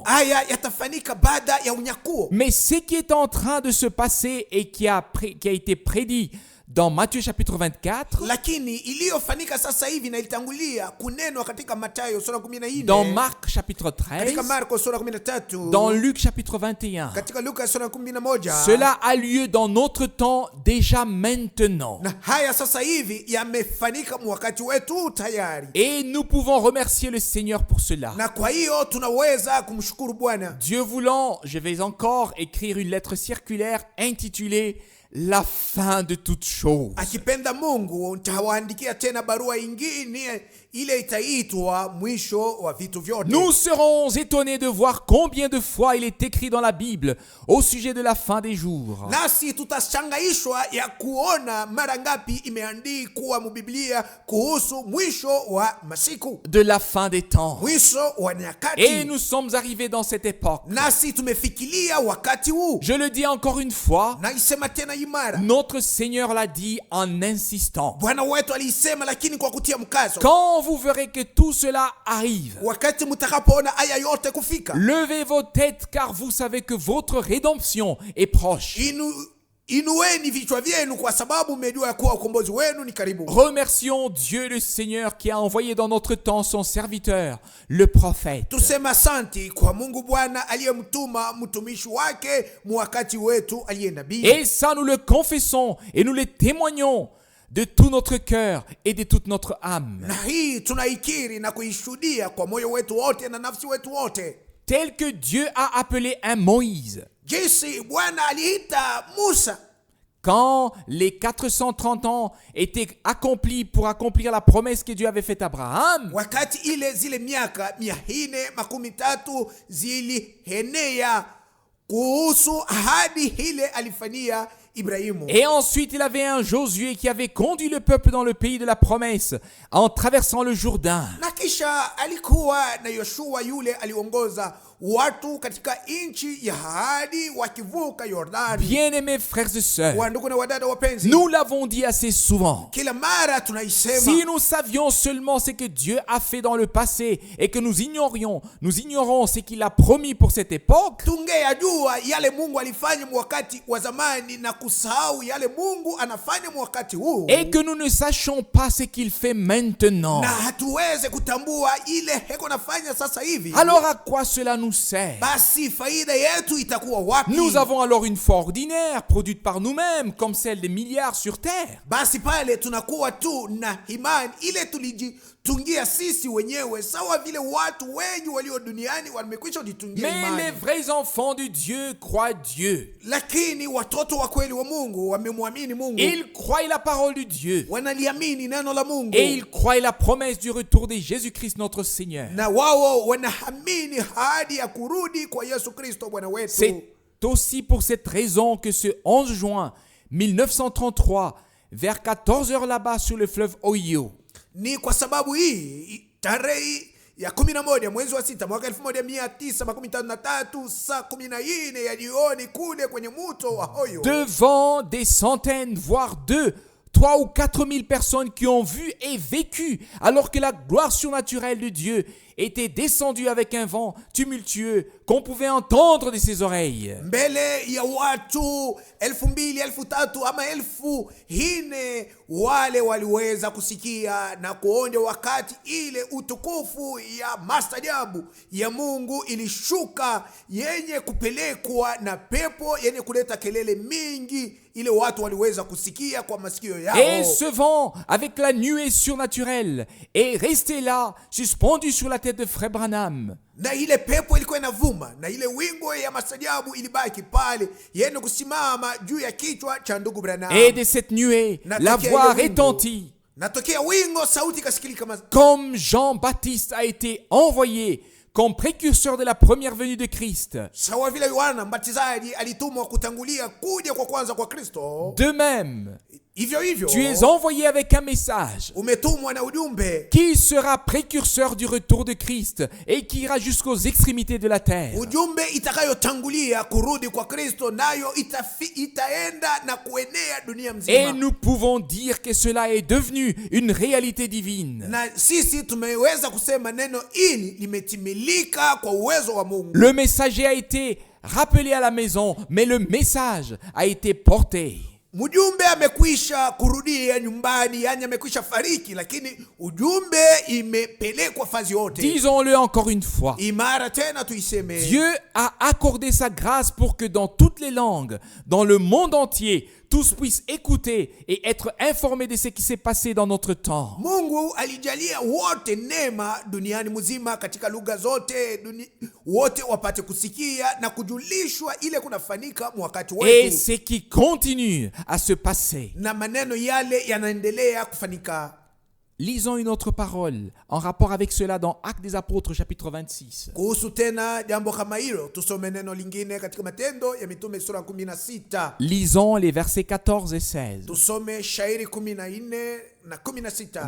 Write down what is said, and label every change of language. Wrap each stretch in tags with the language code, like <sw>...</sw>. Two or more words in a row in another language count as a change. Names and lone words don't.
<sw>haya yatafanyika baada ya unyakuo.</sw> <fr>Mais ce qui est en train de se passer et qui a été prédit dans Matthieu chapitre 24,</fr> <sw>Lakini iliyofanyika sasa hivi na ilitangulia kunenwa katika Mathayo sura 14,</sw> <fr>dans Marc chapitre</fr> <sw>katika 13, Marko sura 13,</sw> <fr>dans Luc chapitre 21,</fr> <sw>katika Luka sura 11.</sw> <fr>cela a lieu dans notre temps déjà maintenant.</fr> <sw>Na haya sasa hivi yamefanyika wakati wetu tayari,</sw> <fr>Et nous pouvons remercier le Seigneur pour cela.</fr> <sw>na kwa hiyo tunaweza kumshukuru Bwana.</sw> <fr>Dieu voulant, je vais encore écrire une lettre circulaire intitulée La fin de toutes choses.</fr> <sw>Akipenda Mungu nitawaandikia tena barua ingine, ile itaitwa mwisho wa vitu vyote.</sw> <fr>Nous serons étonnés de voir combien de fois il est écrit dans la Bible au sujet de la fin des jours.</fr> <sw>Nasi tutashangaishwa ya kuona mara ngapi imeandikwa mu Biblia kuhusu mwisho wa masiku,</sw> <fr>De la fin des temps.</fr> <sw>mwisho wa nyakati.</sw> <fr>Et nous sommes arrivés dans cette époque.</fr> <sw>Nasi tumefikiria wakati huu,</sw> <fr>Je le dis encore une fois,</fr> <sw>na isema tena imara.</sw> <fr>notre Seigneur l'a dit en insistant.</fr> <sw>Bwana wetu alisema, lakini kwa kutia mkazo,</sw> <fr>Quand vous verrez que tout cela arrive,</fr> <sw>wakati mtakapoona haya yote kufika,</sw> <fr>levez vos têtes car vous savez que votre rédemption est proche.</fr> <sw>inueni vichwa vyenu, kwa sababu mmejua ya kuwa ukombozi wenu ni karibu.</sw> <fr>Remercions Dieu le Seigneur qui a envoyé dans notre temps son serviteur, le prophète.</fr> <sw>Tusema asanti kwa Mungu Bwana aliyemtuma mtumishi wake wakati wetu aliye nabii.</sw> <fr>Et ça nous le confessons et nous le témoignons de tout notre cœur et de toute notre âme.</fr> <sw>Na hii tunaikiri na kuishuhudia kwa moyo wetu wote na nafsi wetu wote,</sw> <fr>Tel que Dieu a appelé un Moïse.</fr> <sw>jinsi Bwana aliita Musa</sw> <fr>Quand les 430 ans étaient accomplis pour accomplir la promesse que Dieu avait faite à Abraham,</fr> <sw>wakati zile miaka 430 zilihenea kuhusu ahadi ile alifanyia Ibrahimu.</sw> <fr>et ensuite il avait un Josué qui avait conduit le peuple dans le pays de la promesse en traversant le Jourdain.</fr> <sw>Na kisha alikuwa na Yoshua yule aliongoza watu katika nchi ya ahadi wakivuka Yordani.</sw> <fr>Bien-aimés frères et sœurs,</fr> <sw>Wandugu na wadada wapenzi,</sw> <fr>nous l'avons dit assez souvent.</fr> <sw>kila mara tunaisema,</sw> <fr>Si nous savions seulement ce que Dieu a fait dans le passé et que nous ignorons ce qu'il a promis pour cette époque,</fr> <sw>tungeyajua yale Mungu alifanya wakati wa zamani na kusahau yale Mungu anafanya wakati huu,</sw> <fr>et que nous ne sachions pas ce qu'il fait maintenant,</fr> <sw>na hatuweze kutambua ile heko nafanya sasa hivi,</sw> <fr>alors à quoi cela nous sert?</fr> <sw>basi faida yetu itakuwa wapi?</sw> <fr>Nous avons alors une foi ordinaire produite par nous-mêmes comme celle des milliards sur terre.</fr> <sw>Basi pale tunakuwa tu na imani ile tulijitungia sisi wenyewe, sawa vile watu wengi walio duniani wamekwisha jitungia</sw> <fr>Mais les</fr> <sw>imani.</sw> <fr>vrais enfants de Dieu croient Dieu.</fr> <sw>Lakini watoto wa kweli wa Mungu wamemwamini Mungu,</sw> <fr>Ils croient la parole de Dieu.</fr> <sw>wanaliamini neno la Mungu,</sw> <fr>Et ils croient la promesse du retour de Jésus-Christ notre Seigneur.</fr> <sw>na wao wanaamini ahadi ya kurudi kwa Yesu Kristo Bwana wetu.</sw> <fr>C'est aussi pour cette raison que ce 11 juin 1933, vers 14h là-bas sur le fleuve Ohio,</fr> <sw>Ni kwa sababu hii tarehe ya 11 mwezi wa 6 mwaka 1953 saa 14 ya jioni kule kwenye mto wa Ohio,</sw> <fr>devant des centaines, voire 200 3 ou 4 000 personnes qui ont vu et vécu alors que la gloire surnaturelle de Dieu était descendue avec un vent tumultueux qu'on pouvait entendre de ses oreilles.</fr> <sw>mbele ya watu 2,000, 3,000 ama 4,000 wale waliweza kusikia na kuonja wakati ile utukufu ya maajabu ya Mungu ilishuka yenye kupelekwa na pepo yenye kuleta kelele mingi, ile watu waliweza kusikia kwa masikio yao.</sw> <fr>Et ce vent avec la nuée surnaturelle est resté là, suspendu sur la tête de Frère Branham.</fr> <sw>Na ile pepo ilikuwa inavuma na ile wingo ya maajabu ilibaki pale yenye kusimama juu ya kichwa cha ndugu Branham.</sw> <fr>Et de cette nuée, la voix retentit.</fr> <sw>Natokea wingo, sauti kasikilika</sw> <fr>comme Jean-Baptiste a été envoyé comme précurseur de la première venue de Christ.</fr> <sw>Sawa vile Yohana Mbatizaji alitumwa kutangulia kuja kwa kwanza kwa Kristo.</sw> <fr>De même,</fr> <sw>hivyo</sw> <fr>tu es envoyé avec un message</fr> <sw>umetumwa na ujumbe</sw> <fr>qui sera précurseur du retour de Christ et qui ira jusqu'aux extrémités de la terre.</fr> <sw>Ujumbe itakayotangulia kurudi kwa Kristo, nayo itaenda na kuenea dunia mzima.</sw> <fr>Et nous pouvons dire que cela est devenu une réalité divine.</fr> <sw>Na sisi tumeweza kusema neno hili limetimilika kwa uwezo wa Mungu.</sw> <fr>Le messager a été rappelé à la maison, mais le message a été porté.</fr> <sw>Mjumbe amekwisha kurudia nyumbani, yani amekwisha fariki, lakini ujumbe imepelekwa fazi yote.</sw> <fr>Disons-le encore une fois.</fr> <sw>Imara tena tuiseme.</sw> <fr>Dieu a accordé sa grâce pour que dans toutes les langues, dans le monde entier, tous puissent écouter et être informés de ce qui s'est passé dans notre temps.</fr> <sw>Mungu alijalia wote neema duniani mzima katika lugha zote, wote wapate kusikia na kujulishwa ile kunafanyika wakati wetu.</sw> <fr>Et ce qui continue à se passer.</fr> <sw>Na maneno yale yanaendelea kufanyika.</sw> <fr>Lisons une autre parole en rapport avec cela dans Actes des Apôtres chapitre 26.</fr> <sw>Kuhusu tena jambo kama hilo, tusome neno lingine katika Matendo ya Mitume sura 16.</sw> <fr>Lisons les versets 14 et 16.</fr> <sw>Tusome shairi 14 na 16.</sw>